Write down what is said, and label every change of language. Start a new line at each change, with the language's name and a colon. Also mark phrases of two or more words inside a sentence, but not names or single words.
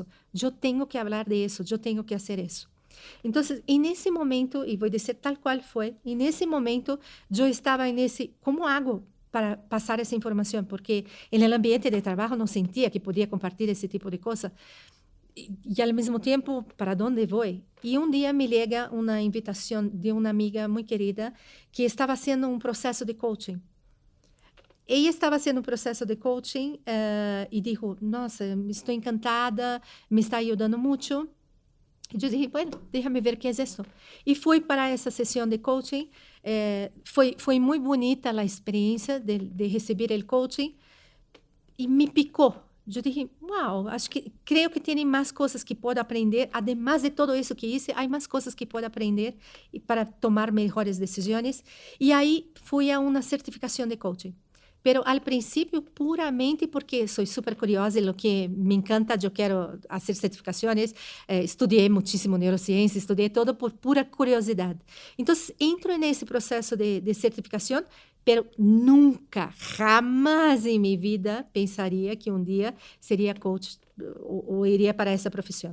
Spanish: Yo tengo que hablar de eso, yo tengo que hacer eso. Entonces, en ese momento, y voy a decir tal cual fue, en ese momento yo estaba en ese, ¿cómo hago para pasar esa información? Porque en el ambiente de trabajo no sentía que podía compartir ese tipo de cosas. Y al mismo tiempo, ¿para dónde voy? Y un día me llega una invitación de una amiga muy querida que estaba haciendo un proceso de coaching.
Portuguese: Ella estava haciendo um processo de coaching e dijo, nossa, estou encantada, me está ajudando muito. E eu disse,
Spanish: bueno, déjame ver qué es esto.
Portuguese: E fui para essa sessão de coaching. Foi muito bonita a experiência de receber o coaching e me picou. Eu disse, wow, creio que tem mais coisas que posso aprender.
Spanish: Además de todo
Portuguese: isso que hice, há mais coisas que posso aprender para tomar melhores decisões. E aí fui a uma certificação de coaching.
Spanish: Pero al principio puramente porque soy súper curiosa y lo que me encanta, yo quiero hacer certificaciones, estudié muchísimo neurociencia, estudié todo por pura curiosidad. Entonces entro en ese proceso de certificación, pero nunca, jamás en mi vida pensaría que un día sería coach o iría para esa profesión.